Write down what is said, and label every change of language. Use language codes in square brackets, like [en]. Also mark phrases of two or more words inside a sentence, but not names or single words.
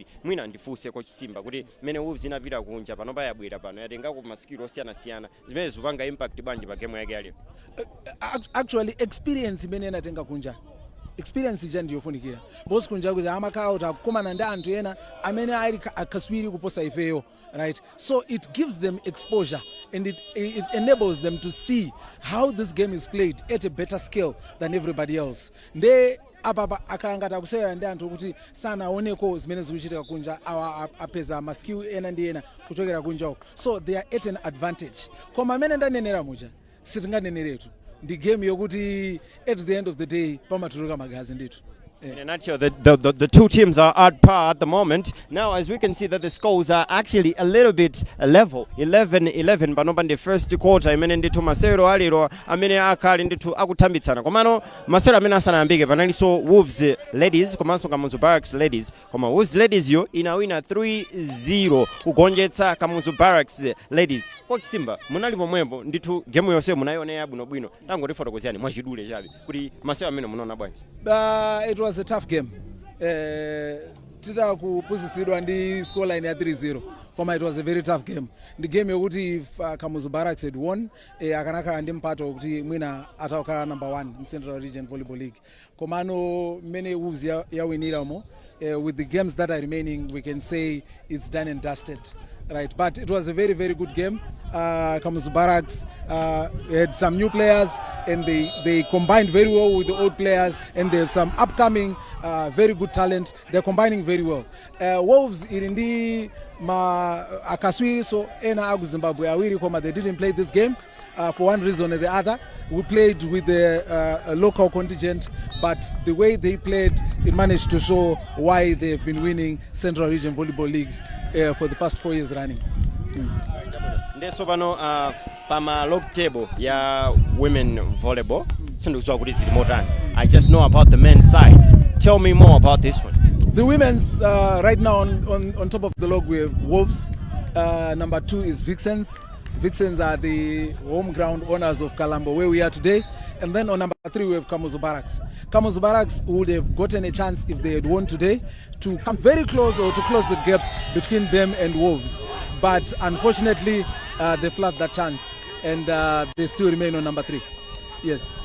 [ny] Mwina ndifunse Coach Simba kuti imene Wolves inapita kunja pano payabwera pano yatenga ku masikiro osiyana-siyana zimene zipanga impact bwanji pa game yake yalero. Actually experience imene inatenga kunja, experience ija ndiyofunikira bosi kunja kuti amakhala kuti akukomana ndi anthu ena amene ali akaswiri kuposa ifeyo, [en] right? So it gives them exposure and it enables them to see how this game is played at a better scale than everybody else. [ny] Nde apapa akalangata akusewera ndi anthu kuti sanaoneko zimene zikuchitika kunja apeza ma skill ena ndi ena kuchokera kunja uko, [en] so they are at an advantage. [ny] Koma amene ndanenera muja sitinganeneretu ndi game yokuti [en] at the end of the day [ny] pamatuluka magazi ndithu. [en] In a nutshell, the two teams are at par at the moment. Now, as we can see that the scores are actually a little bit level, 11-11 [ny] panopa ndi [en] first quarter [ny] imene ndithu masewero alero amene akali ndithu akutambitsana. Komano masewero amene asanayambike panalinso Wolves Ladies komanso Kamuzu Barracks Ladies. Koma Wolves Ladies yo inawina 3-0 kugonjetsa Kamuzu Barracks Ladies. Coach Simba, munali pomwepo ndithu game yonse munayionera bwinobwino. Tangotifotokozani mwachidule chabe kuti masewero amene munaona bwanji. [en] It was a tough game. [ny] Tita kupusisidwa ndi scoreline ya 3-0. [en] Koma it was a very tough game. The game yokuti if Kamuzu Barracks had won, [ny] akanaka ndi mpato kuti mwina atawakhala [en] number 1 in Central Region Volleyball League. [ny] Komano many Wolves yawinira mo. [en] With the games that are remaining, we can say it's done and dusted. Right, but it was a very, very good game. Kamuzu Barracks had some new players and they combined very well with the old players, and they have some upcoming very good talent. They're combining very well. Wolves [ny] irindi akaswiri so ena agu Zimbabwe awiri koma [en] they didn't play this game for one reason or the other. We played with the local contingent, but the way they played, it managed to show why they have been winning Central Region Volleyball League for the past 4 years running. [ny] Ndeso pano pama [en] log table [ny] ya [en] women volleyball [ny] sindikudziwa kuti zili motani. [en] I just know about the men's sides. Tell me more about this one. The women's right now on top of the log we have Wolves. Number 2 is Vixens. Vixens are the home ground owners of Kalambo, where we are today. And then on number 3 we have Kamuzu Barracks. Kamuzu Barracks would have gotten a chance if they had won today to come very close or to close the gap between them and Wolves. But unfortunately they flagged that chance and they still remain on number 3. Yes.